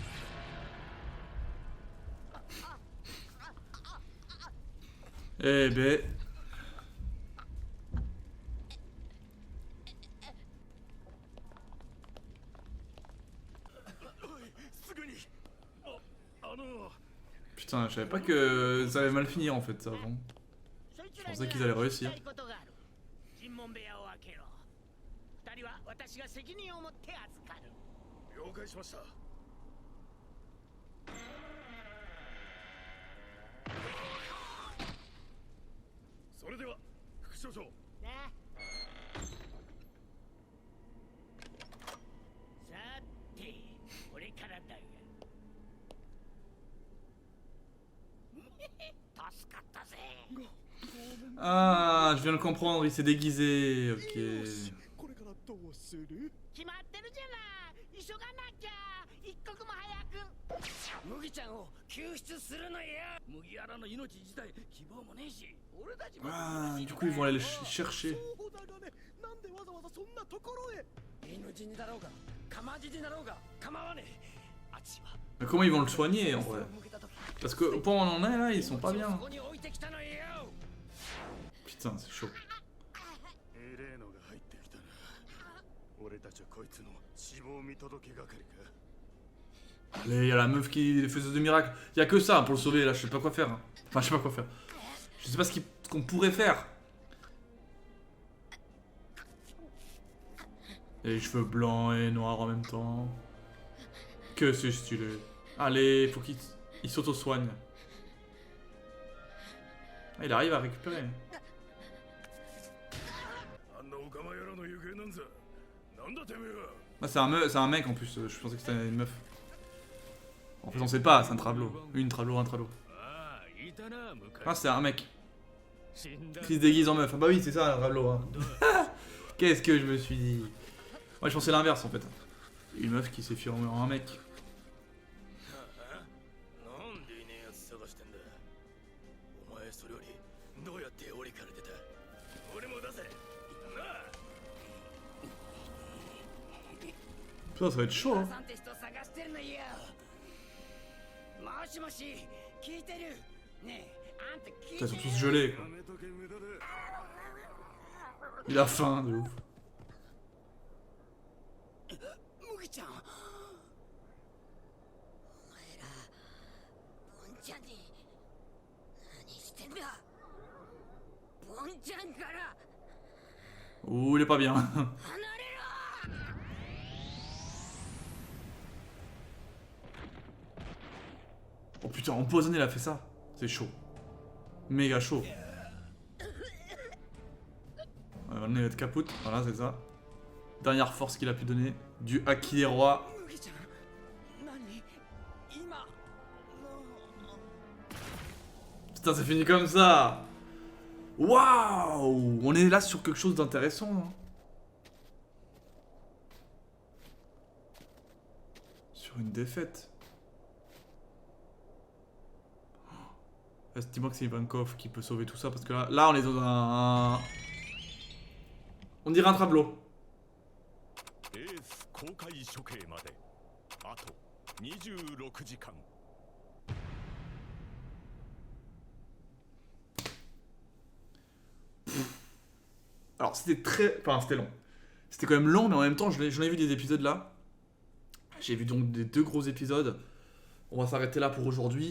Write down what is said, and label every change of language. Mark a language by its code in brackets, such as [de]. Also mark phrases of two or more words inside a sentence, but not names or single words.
[fr] Eh ben. [ja] すぐに。あの。 [fr] Putain, je savais pas que ça allait mal finir en fait ça avant. Je pensais qu'ils allaient réussir. [ja] 尋問部屋を開けろ。二人は私が責任を持って預かる。了解しました。それでは副所長。ね。さて、これからだが。助かったぜ。 [fr] Ah, je viens de comprendre, il s'est déguisé. Ok. [ja] これからどうする？決まってるじゃない。急がなきゃ。一刻も早く。麦ちゃんを救出するのよ。麦わらの命自体希望もねえし、俺たちも。 [fr] Ah, du coup ils vont aller le chercher. [ja] そうだがね、なんでわざわざそんなところへ？命にだろうが、かまじにだろうが構わねえ。あっちは。 [fr] Mais comment ils vont le soigner en vrai? Parce que au point où on en est là, ils sont pas bien. [ja] そこに置いてきたのよ。 [fr] Putain, c'est chaud. [ja] エレーノが入ってきたな。俺たちはこいつの死亡見届け係か。 [fr] Allez, y a la meuf qui faisait de miracles. Y a que ça pour le sauver là, je sais pas quoi faire. Hein. Enfin, je sais pas quoi faire. Je sais pas ce qu'on pourrait faire. Et les cheveux blancs et noirs en même temps. Que c'est stylé. Allez, faut qu'il s'auto-soigne. Ah, il arrive à récupérer. [ja] あんなオカマ野郎の行方なんざ。なんだてめえは。 [fr] Ah, c'est un mec en plus, je pensais que c'était une meuf. En fait, on sait pas, c'est un travelot. Une travelot, un travelot. [ja] ああ、いたな、昔。 [fr] Ah, c'est un mec [ja] 死んだ [fr] qui se déguise en meuf. Ah, bah oui, c'est ça un travelot. Hein. Qu'est-ce que je me suis dit? Moi, je pensais l'inverse en fait. Une meuf qui s'est fait en un mec. [ja] なんでいねえやつ探してんだ。お前それよりどうやって檻から出た？俺も出せ。なあ。 [fr] Putain, ça va être chaud. Hein. [ja] さんって人探してるのよ。もしもし、 聞いてるねえあんた聞い [fr] Putain, [ja] て [fr] ils [ja] る [fr] sont tous gelés, quoi. [ja] やめとけ無駄だ [fr] Il a faim, de ouf. [ja] 麦ちゃんお前らボンちゃんに何してんだボンちゃんから [fr] Ouh, il est pas bien. [ja] 離れろ [fr] Oh putain, empoisonné, il a fait ça. C'est chaud. Méga chaud. Ouais, maintenant, il va être capote. Voilà, c'est ça. Dernière force qu'il a pu donner. Du Haki des rois. [ja] 麦ちゃん何今 [fr] Putain, c'est fini comme ça. Waouh. On est là sur quelque chose d'intéressant. Hein. Sur une défaite. Dis-moi que c'est Ivankov qui peut sauver tout ça parce que là on est dans un... On dirait un tableau. [ja] エース公開処刑まであと26時間 [fr] Alors c'était très... Enfin c'était long. C'était quand même long mais en même temps j'en ai vu des épisodes là. J'ai vu donc des 2 gros épisodes. On va s'arrêter là pour aujourd'hui.